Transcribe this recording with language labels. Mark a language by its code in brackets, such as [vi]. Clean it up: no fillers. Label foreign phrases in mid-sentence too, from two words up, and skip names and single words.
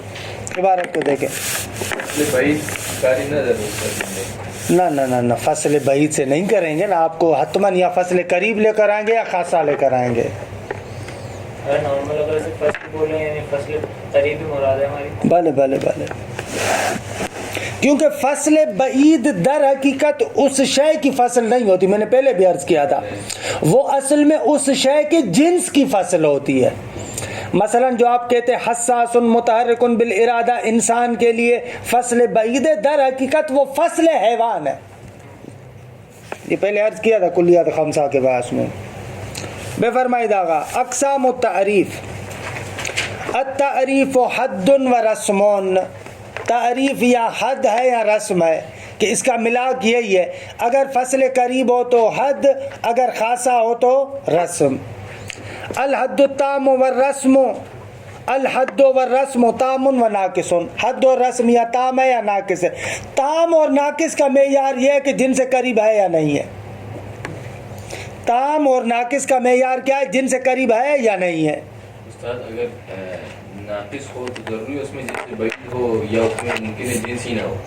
[ur] عبارت کو دیکھیں، نہ فصل بعید سے نہیں کریں گے نا، آپ کو حتماً یا فصل قریب لے کر آئیں گے یا خاصہ لے کر آئیں گے۔ نارمل اگر فصل بولیں یعنی فصل قریب ہی مراد ہے ہماری۔ بھلے کیونکہ فصل بعید در حقیقت اس شے کی فصل نہیں ہوتی، میں نے پہلے بھی عرض کیا تھا، وہ اصل میں اس شے کے جنس کی فصل ہوتی ہے۔ مثلا جو آپ کہتے ہیں حساس متحرک بالارادہ، انسان کے لیے فصل بعید ہے، در حقیقت وہ فصل حیوان ہے۔ یہ پہلے عرض کیا تھا کلیات خمسہ کے باعث میں۔ [fa] بے فرمائید آغا [ar] اقسام التعریف، التعریف حد و رسم، [ur] تعریف یا حد ہے یا رسم ہے، کہ اس کا ملاک یہی ہے، اگر فصل قریب ہو تو حد، اگر خاصہ ہو تو رسم۔ [ar] الحد التام والرسم، الحد والرسم تام و ناقص، [ur] حد و رسم یا تام ہے یا ناقص ہے۔ تام اور ناقص کا معیار یہ ہے کہ جن سے قریب ہے یا نہیں ہے۔ تام اور ناقص کا معیار کیا ہے؟ جن سے قریب ہے یا نہیں ہے۔ استاد اگر ناقص ہو تو ضروری اس میں جنس بعید ہو یا اس میں ممکن ہے جنس ہی نہ ہو؟